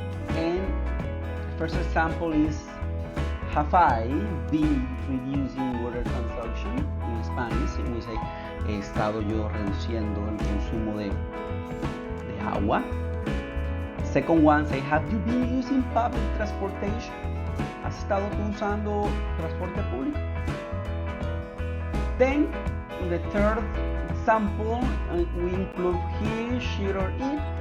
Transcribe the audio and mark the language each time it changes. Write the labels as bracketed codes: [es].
[en] And the first example is, have I been reducing water consumption? In Spanish, we say, [es] he estado yo reduciendo el consumo de agua. [en] Second one, say, have you been using public transportation? [es] ¿Has estado tú usando transporte público? [en] Then, in the third example, we include he, she, or it.